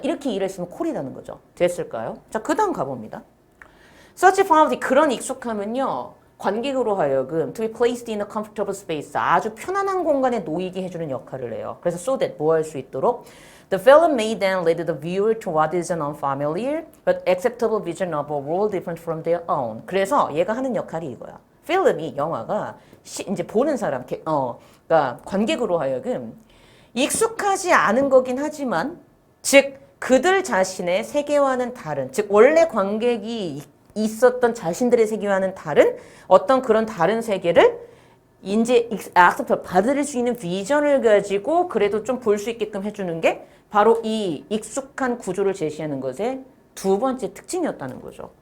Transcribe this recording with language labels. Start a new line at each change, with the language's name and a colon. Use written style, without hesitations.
Korean: 이렇게 이해를 했으면 콜이라는 거죠. 됐을까요? 자, 그 다음 가봅니다.
English: Such familiarity,
Korean: 그런 익숙함은요. 관객으로 하여금
English: to be placed in a comfortable space,
Korean: 아주 편안한 공간에 놓이게 해주는 역할을 해요. 그래서
English: so that
Korean: 뭐 할 수 있도록
English: The film may then lead the viewer to what is an unfamiliar but acceptable vision of a world different from their own.
Korean: 그래서 얘가 하는 역할이 이거야. 필름이 영화가 이제 보는 사람, 그러니까 관객으로 하여금 익숙하지 않은 거긴 하지만 즉 그들 자신의 세계와는 다른, 즉 원래 관객이 있었던 자신들의 세계와는 다른 어떤 그런 다른 세계를 이제 악셉트 받아들일 수 있는 비전을 가지고 그래도 좀 볼 수 있게끔 해주는 게 바로 이 익숙한 구조를 제시하는 것의 두 번째 특징이었다는 거죠.